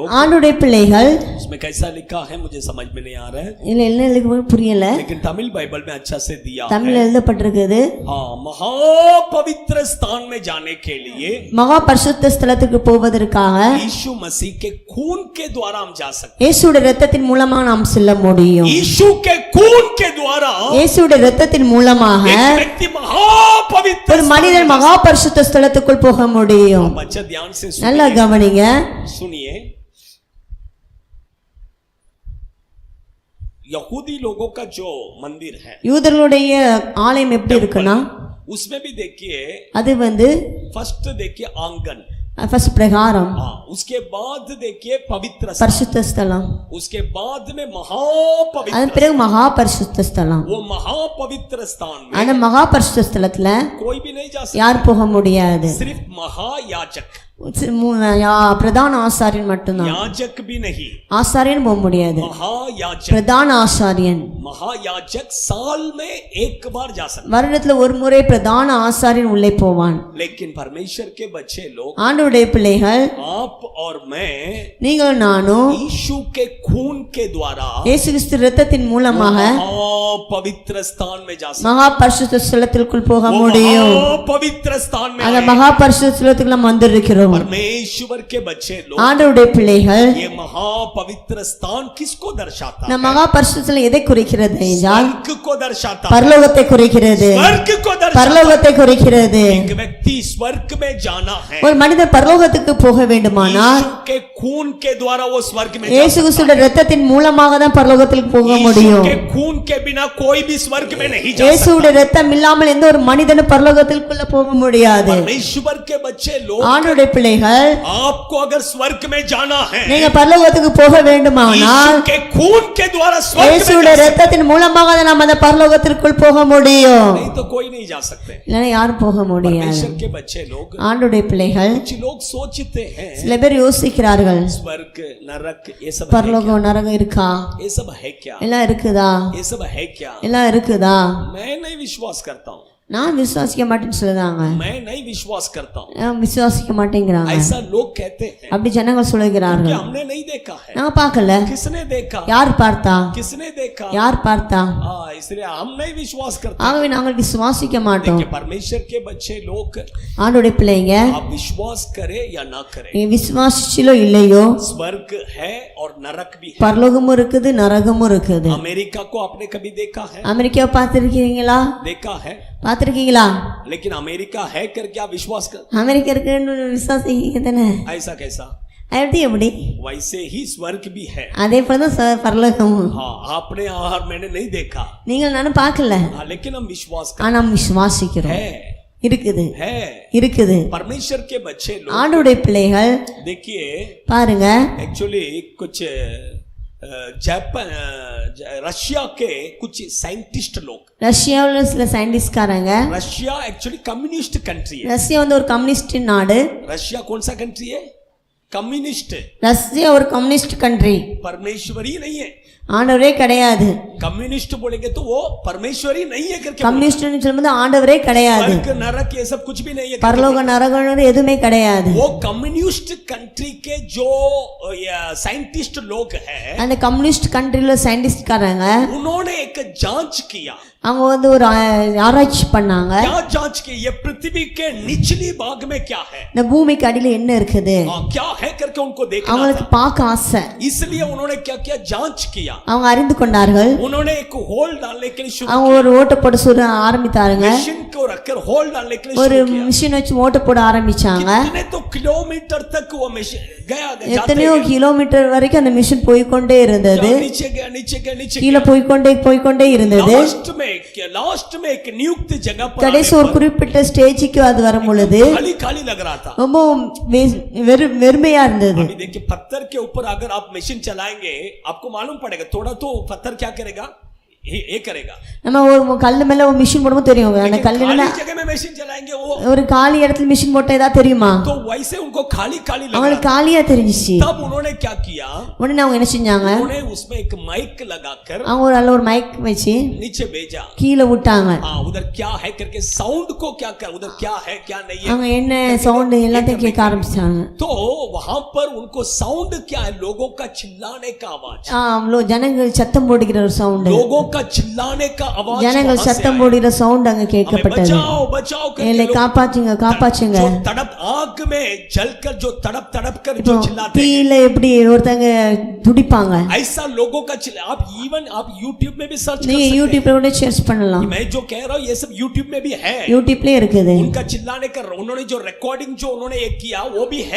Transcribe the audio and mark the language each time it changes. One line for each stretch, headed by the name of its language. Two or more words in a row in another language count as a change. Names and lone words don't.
Tamil: ஆண்டவருடைய பிள்ளைகள்,
Hindi: उसमें कैसा लिखा है मुझे समझ में नहीं आ रहा है,
Tamil: இல்ல என்ன எழுதுறது புரியல,
Hindi: लेकिन तमिल बाइबल में अच्छा से दिया
Tamil: தமிழ்ல
Hindi: है.
Tamil: எழுதப்பட்டிருக்குது.
Hindi: हाँ, महापवित्र स्थान में जाने के लिए
Tamil: மகா பரிசுத்த ஸ்தலத்துக்கு போவதற்காக
Hindi: यीशु मसीह के खून के द्वारा हम जा सकते
Tamil: இயேசுடைய இரத்தத்தின் மூலமாக நாம் செல்ல
Hindi: हैं.
Tamil: முடியும்.
Hindi: यीशु के खून के द्वारा
Tamil: இயேசுடைய இரத்தத்தின் மூலமாக
Hindi: एक व्यक्ति महापवित्र
Tamil: ஒரு மனிதன் மகா பரிசுத்த ஸ்தலத்துக்குள் போக முடியும்.
Hindi: आप अच्छा ध्यान से
Tamil: நல்லா கவனிங்க.
Hindi: सुनिए, यहूदी लोगों का जो मंदिर है,
Tamil: யூதர்களுடைய ஆலயம் எப்படி இருக்குன்னா,
Hindi: उसमें भी देखिए,
Tamil: அது வந்து
Hindi: फर्स्ट देखिए आंगन,
Tamil: ஃபர்ஸ்ட் பிரகாரம்,
Hindi: हाँ, उसके बाद देखिए पवित्र स्थान,
Tamil: பரிசுத்த ஸ்தலம்,
Hindi: उसके बाद में महापवित्र,
Tamil: அது பிறகு மகா பரிசுத்த ஸ்தலம்.
Hindi: वो महापवित्र स्थान
Tamil: அந்த
Hindi: में
Tamil: மகா பரிசுத்த ஸ்தலத்துல
Hindi: कोई भी नहीं जा सकता,
Tamil: யார் போக முடியாது.
Hindi: सिर्फ महायाजक,
Tamil: பிரதான ஆசாரியன் மட்டும்தான்.
Hindi: याजक भी नहीं,
Tamil: ஆசாரியன் போக முடியாது.
Hindi: महायाजक,
Tamil: பிரதான ஆசாரியன்
Hindi: महायाजक साल में एक बार जा सकता,
Tamil: வருடத்துல ஒரு முறை பிரதான ஆசாரியன் உள்ளே போவான்.
Hindi: लेकिन परमेश्वर के बच्चे लोग,
Tamil: ஆண்டவருடைய பிள்ளைகள்,
Hindi: आप और मैं,
Tamil: நீங்கள் நானும்
Hindi: यीशु के खून के द्वारा
Tamil: இயேசு கிறிஸ்து இரத்தத்தின் மூலமாக
Hindi: पवित्र स्थान में जा सकते,
Tamil: மகா பரிசுத்த ஸ்தலத்திற்குள் போக முடியும்.
Hindi: पवित्र स्थान में
Tamil: அந்த மகா பரிசுத்த ஸ்தலத்துக்கு நாம் வந்திருக்கிறோம்.
Hindi: परमेश्वर के बच्चे लोग,
Tamil: ஆண்டவருடைய பிள்ளைகள்,
Hindi: ये महा पवित्र स्थान किसको दर्शाता
Tamil: இந்த
Hindi: है?
Tamil: மகா பரிசுத்தம் எதை குறிக்கிறது என்றால்
Hindi: स्वर्ग को दर्शाता है,
Tamil: பரலோகத்தை குறிக்கிறது.
Hindi: स्वर्ग को दर्शाता है।
Tamil: பரலோகத்தை குறிக்கிறது.
Hindi: एक व्यक्ति स्वर्ग में जाना है,
Tamil: ஒரு மனிதன் பரலோகத்துக்கு போக வேண்டுமானால்
Hindi: यीशु के खून के द्वारा वो स्वर्ग में जा
Tamil: இயேசு கிறிஸ்துவின் இரத்தத்தின் மூலமாக தான் பரலோகத்துக்கு போக
Hindi: यीशु
Tamil: முடியும்.
Hindi: के खून के बिना कोई भी स्वर्ग में नहीं जा सकता।
Tamil: இயேசுவுடைய இரத்தம் இல்லாமல் எந்த ஒரு மனிதனும் பரலோகத்துக்குள்ள போக முடியாது.
Hindi: परमेश्वर के बच्चे लोग,
Tamil: ஆண்டவருடைய பிள்ளைகள்,
Hindi: आपको अगर स्वर्ग में जाना है,
Tamil: நீங்க பரலோகத்துக்கு போக வேண்டுமானால்
Hindi: यीशु के खून के द्वारा स्वर्ग में
Tamil: இயேசுவுடைய
Hindi: जा सकते,
Tamil: இரத்தத்தின் மூலமாக தான் நாம் அந்த பரலோகத்திற்குள் போக முடியும்.
Hindi: नहीं तो कोई नहीं जा सकते।
Tamil: இல்லைன்னா யாரும் போக முடியாது.
Hindi: परमेश्वर के बच्चे लोग,
Tamil: ஆண்டவருடைய பிள்ளைகள்,
Hindi: कुछ लोग सोचते हैं
Tamil: சில பேர் யோசிக்கிறார்கள்,
Hindi: स्वर्ग नरक ये सब है
Tamil: பரலோகம் நரகம் இருக்கா,
Hindi: क्या? ये सब है क्या?
Tamil: எல்லாம் இருக்குதா,
Hindi: ये सब है क्या?
Tamil: எல்லாம் இருக்குதா?
Hindi: मैं नहीं विश्वास करता हूँ,
Tamil: நான் விசுவாசிக்க மாட்டேன்னு சொல்லுதாங்க.
Hindi: मैं नहीं विश्वास करता हूँ,
Tamil: நான் விசுவாசிக்க மாட்டேங்கிறாங்க.
Hindi: ऐसा लोग कहते हैं
Tamil: அப்படி ஜனங்கள் சொல்லுகிறார்கள்.
Hindi: कि हमने नहीं देखा है।
Tamil: நான் பார்க்கல.
Hindi: किसने देखा?
Tamil: யார் பார்த்தா?
Hindi: किसने देखा?
Tamil: யார் பார்த்தா?
Hindi: इसलिए हम नहीं विश्वास करते।
Tamil: ஆகவே நாங்கள் விசுவாசிக்க மாட்டோம்.
Hindi: देखिए, परमेश्वर के बच्चे लोग,
Tamil: ஆண்டவருடைய பிள்ளைங்க,
Hindi: आप विश्वास करें या ना करें,
Tamil: நீ விசுவாசிச்சிலோ இல்லையோ
Hindi: स्वर्ग है और नरक भी है।
Tamil: பரலோகமும் இருக்குது, நரகமும் இருக்குது.
Hindi: अमेरिका को आपने कभी देखा है?
Tamil: அமெரிக்காவை பார்த்திருக்கீங்களா?
Hindi: देखा है,
Tamil: பார்த்திருக்கீங்களா?
Hindi: लेकिन अमेरिका है करके आप विश्वास कर,
Tamil: அமெரிக்கா இருக்குன்னு விசுவாசிக்க தானே?
Hindi: ऐसा कैसा?
Tamil: எப்படி?
Hindi: वैसे ही स्वर्ग भी है।
Tamil: அதே போலதான் பரலோகமும்.
Hindi: हाँ, आपने और मैंने नहीं देखा,
Tamil: நீங்கள் நானும் பார்க்கல,
Hindi: लेकिन हम विश्वास
Tamil: ஆனா நாம் விசுவாசிக்கிறோம்.
Hindi: है,
Tamil: இருக்குது,
Hindi: है।
Tamil: இருக்குது.
Hindi: परमेश्वर के बच्चे लोग,
Tamil: ஆண்டவருடைய பிள்ளைகள்
Hindi: देखिए,
Tamil: பாருங்க,
Hindi: एक्चुअली कुछ जापान रशिया के कुछ साइंटिस्ट लोग,
Tamil: ரஷ்யாவில் சில சயின்டிஸ்ட்காரங்க,
Hindi: रशिया एक्चुअली
English: communist country
Hindi: है।
Tamil: ரஷ்யா வந்து ஒரு கம்யூனிஸ்ட் நாடு.
Hindi: रशिया कौन सा कंट्री है? कम्युनिस्ट।
Tamil: ரஷ்யா ஒரு
English: communist country.
Hindi: परमेश्वरी नहीं है।
Tamil: ஆண்டவரே கிடையாது.
Hindi: कम्युनिस्ट बोलेंगे तो वो परमेश्वरी नहीं है करके,
Tamil: கம்யூனிஸ்ட்னு சொல்லும்போது ஆண்டவரே கிடையாது.
Hindi: स्वर्ग नरक ये सब कुछ भी नहीं है,
Tamil: பரலோக நரகம் எதுவுமே கிடையாது.
Hindi: वो
English: communist country
Hindi: के जो साइंटिस्ट लोग हैं,
Tamil: அந்த
English: communist countryல
Tamil: சயின்டிஸ்ட்காரங்க
Hindi: उन्होंने एक जांच किया।
Tamil: அவங்க வந்து ஒரு ஆராய்ச்சி பண்ணாங்க.
Hindi: क्या जांच की? ये पृथ्वी के निचली भाग में क्या है,
Tamil: இந்த பூமிக்கு அடியில என்ன இருக்குது
Hindi: क्या है करके उनको देखना
Tamil: அவங்களுக்கு
Hindi: था।
Tamil: பார்க்க ஆசை.
Hindi: इसलिए उन्होंने क्या किया? जांच किया।
Tamil: அவங்க அறிந்து கொண்டார்கள்.
Hindi: उन्होंने एक होल डालने के लिए शुरू
Tamil: அவங்க ஒரு ஓட்ட போட சொல்ல ஆரம்பித்தாருங்க.
Hindi: मशीन को रखकर होल डालने के लिए
Tamil: ஒரு
Hindi: शुरू किया।
Tamil: மிஷின் வச்சு ஓட்ட போட ஆரம்பிச்சாங்க.
Hindi: कितने तो किलोमीटर तक वो मशीन गया,
Tamil: எத்தனையோ கிலோமீட்டர் வரைக்கும் அந்த மிஷின் போய்க்கொண்டே இருந்தது.
Hindi: नीचे गया, नीचे गया, नीचे
Tamil: கீழே போய்க்கொண்டே இருந்தது.
Hindi: लास्ट में एक नियुक्त जगह पर
Tamil: கடைசி ஒரு குறிப்பிட்ட ஸ்டேஜுக்கு அது வரும் பொழுது
Hindi: खाली खाली लग रहा था।
Tamil: ரொம்ப வெறுமையா இருந்தது.
Hindi: अभी देखिए, पत्थर के ऊपर अगर आप मशीन चलाएंगे, आपको मालूम पड़ेगा थोड़ा तो पत्थर क्या करेगा, ये करेगा।
Tamil: நம்ம ஒரு கல்லு மேல ஒரு மிஷின் போடும்போது தெரியும், அந்த கல்லு மேல
Hindi: खाली जगह में मशीन चलाएंगे वो,
Tamil: ஒரு காலி இடத்துல மிஷின் போட்டா ஏதா தெரியுமா?
Hindi: तो वैसे उनको खाली खाली लगा।
Tamil: அவங்களுக்கு காலியா தெரிஞ்சிச்சு.
Hindi: तब उन्होंने क्या किया?
Tamil: உடனே அவங்க என்ன செஞ்சாங்க?
Hindi: उन्होंने उसमें एक माइक लगाकर
Tamil: அவங்க ஒரு நல்ல ஒரு மைக் வச்சு
Hindi: नीचे भेजा।
Tamil: கீழே விட்டாங்க.
Hindi: हाँ, उधर क्या है करके साउंड को क्या कर, उधर क्या है क्या नहीं है,
Tamil: அவங்க என்ன சவுண்ட் எல்லாத்தையும் கேட்க ஆரம்பிச்சாங்க.
Hindi: तो वहां पर उनको साउंड क्या है? लोगों का चिल्लाने का आवाज,
Tamil: அவ்வளோ ஜனங்கள் சத்தம் போடுகிற ஒரு சவுண்ட்,
Hindi: लोगों का चिल्लाने का आवाज,
Tamil: ஜனங்கள் சத்தம் போடுகிற சவுண்ட் அங்க கேட்கப்பட்டது.
Hindi: बचाओ बचाओ
Tamil: என்னை காப்பாற்றுங்க காப்பாற்றுங்க.
Hindi: जो तड़प आग में जलकर जो तड़प तड़प कर जो चिल्लाते हैं,
Tamil: தீயில எப்படி ஒருத்தங்க துடிப்பாங்க,
Hindi: ऐसा लोगों का चिल्ला। आप इवन आप YouTube में भी सर्च कर
Tamil: நீங்க
Hindi: सकते
Tamil: யூடியூப்ல கூட சர்ச் பண்ணலாம்.
Hindi: हैं। मैं जो कह रहा हूँ ये सब YouTube में भी है।
Tamil: யூடியூப்லயே இருக்குது.
Hindi: उनका चिल्लाने का उन्होंने जो रिकॉर्डिंग जो उन्होंने एक किया वो भी है,